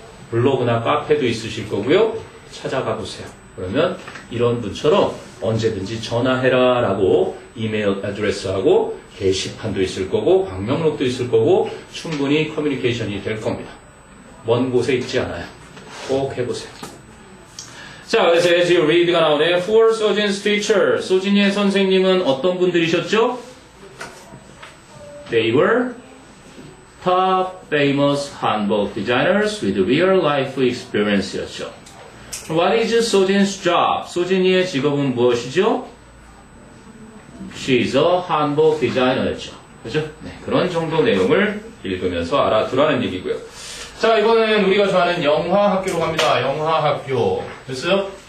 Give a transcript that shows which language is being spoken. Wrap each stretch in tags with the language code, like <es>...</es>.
<ko>블로그나 카페도 있으실 거고요. 찾아가 보세요. 그러면 이런 분처럼 언제든지 전화해라 라고 이메일 애드레스하고 게시판도 있을 거고 방명록도 있을 거고 충분히 커뮤니케이션이 될 겁니다. 먼 곳에 있지 않아요. 꼭 해보세요. 자, 그래서</ko> <en>as you read</en> <ko>가 나오네.</ko> <en>Who are Sojin's teacher?</en> <ko>소진이의 선생님은 어떤 분들이셨죠?</ko> <en>They were top famous hanbok designers with real life experience였죠. What is Sojin's job?</en> <ko>소진이의 직업은 무엇이죠?</ko> <en>She's a hanbok designer였죠.</en> <ko>그죠? 네, 그런 정도 내용을 읽으면서 알아두라는 얘기고요. 자, 이번엔 우리가 좋아하는 영화학교로 갑니다. 영화학교. 됐어요?</ko>